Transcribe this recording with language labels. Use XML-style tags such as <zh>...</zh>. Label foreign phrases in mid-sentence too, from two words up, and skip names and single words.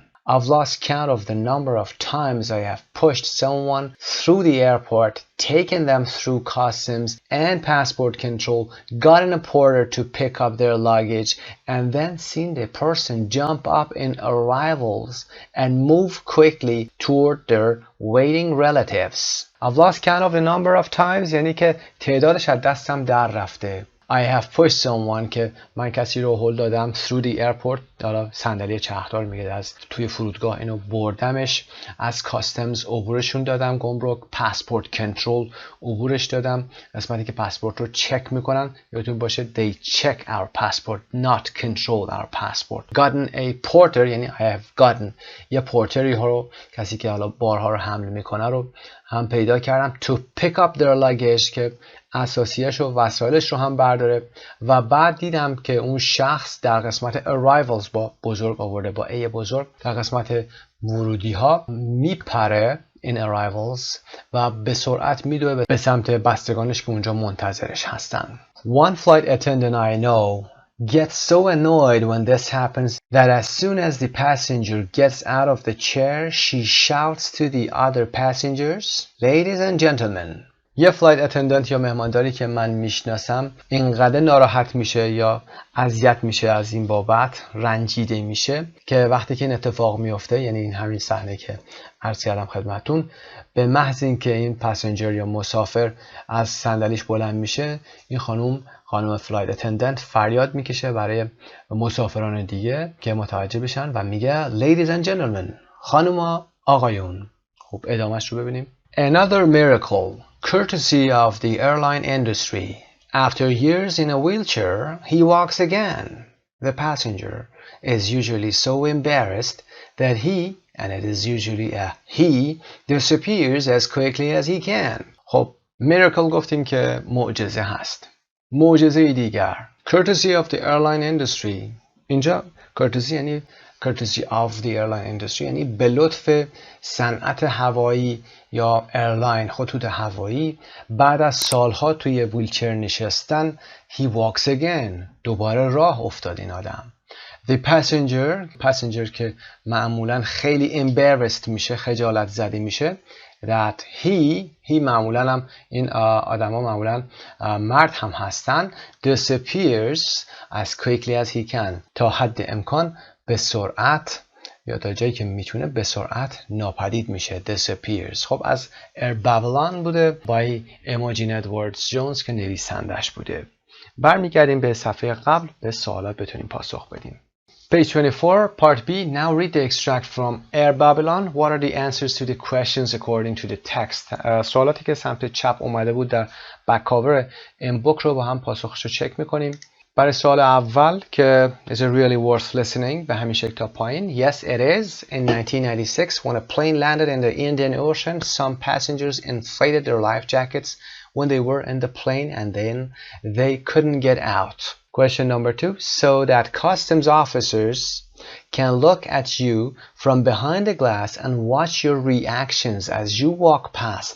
<en>I've lost count of the number of times I have pushed someone through the airport, taken them through customs and passport control, gotten a porter to pick up their luggage, and then seen the person jump up in arrivals and move quickly toward their waiting relatives. I've lost count of the number of times</en> <fa>یعنی که تعدادش از دستم در رفته.</fa> <en>I have pushed someone</en> <fa>که من کسی رو هل دادم</fa> <en>through the airport،</en> <fa>حالا صندلی چرخدار میگه، از توی فرودگاه اینو بردمش، از customs عبورشون دادم، گمرک،</fa> <en>passport control</en> <fa>عبورش دادم، قسمتی که پاسپورت رو چک میکنن، یادتون باشه</fa> <en>they check our passport not control our passport. Gotten a porter</en> <fa>یعنی</fa> <en>I have gotten</en> <fa>یه پورتری ها رو، کسی که حالا بارها رو حمل میکنه رو هم پیدا کردم.</fa> <en>To pick up their luggage</en> <fa>که اساسیش و وسایلش رو هم برداره، و بعد دیدم که اون شخص در قسمت arrivals با بزرگ آورده، با ای بزرگ، در قسمت ورودی ها میپره</fa> <en>in arrivals</en> <fa>و به سرعت میدوه به سمت بستگانش که اونجا منتظرش هستن.</fa> <en>One flight attendant I know gets so annoyed when this happens that as soon as the passenger gets out of the chair, she shouts to the other passengers, "Ladies and gentlemen."</en> <fa>یه</fa> <en>flight attendant</en> <fa>یا مهمانداری که من میشناسم اینقدر ناراحت میشه یا اذیت میشه از این بابت، رنجیده میشه که وقتی که این اتفاق میفته، یعنی این همین صحنه که عرض کردم خدمتتون، به محض اینکه این پسنجر یا مسافر از صندلیش بلند میشه، این خانم</fa> <en>flight attendant</en> <fa>فریاد میکشه برای مسافران دیگه که متوجه بشن و میگه</fa> <en>Ladies and gentlemen،</en> <fa>خانوما آقایون. خب ادامهش رو ببینیم.</fa> <en>Another miracle, courtesy of the airline industry. After years in a wheelchair, he walks again. The passenger is usually so embarrassed that he, and it is usually a he, disappears as quickly as he can.</en> <fa>خب miracle گفتیم که معجزه هست. معجزه دیگر</fa> <en>courtesy of the airline industry.</en> <fa>اینجا courtesy یعنی</fa> <en>courtesy of the airline industry</en> <fa>یعنی به لطف صنعت هوایی یا ایرلاین، خطوط هوایی، بعد از سالها توی ویلچر نشستن</fa> <en>he walks again،</en> <fa>دوباره راه افتاد این آدم.</fa> <en>The passenger</en> <fa>که معمولا خیلی embarrassed میشه، خجالت زده میشه،</fa> <en>that he</en> <fa>معمولا هم این آدم ها معمولا مرد هم هستن،</fa> <en>disappears as quickly as he can،</en> <fa>تا حد امکان به سرعت یا تا جایی که میتونه به سرعت ناپدید میشه، disappears. خب از بابلان بوده by Imogen Edwards Jones که نویسندش بوده. برمیگردیم به صفحه قبل، به سوالات بتونیم پاسخ بدیم.</fa> <en>Page 24, Part B. Now read the extract from Air Babylon. What are the answers to the questions according to the text?</en> <fa>سوالاتی که سمت چپ اومده بود در</fa> <en>back cover</en> <fa>این بوک رو با هم پاسخش رو چک میکنیم. برای سوال اول که</fa> <en>is it really worth listening</en> <fa>به همین شکل تا پایین.</fa> <en>Yes, it is. In 1996, when a plane landed in the Indian Ocean, some passengers inflated their life jackets when they were in the plane and then they couldn't get out. Question number 2, so that customs officers can look at you from behind the glass and watch your reactions as you walk past.</en>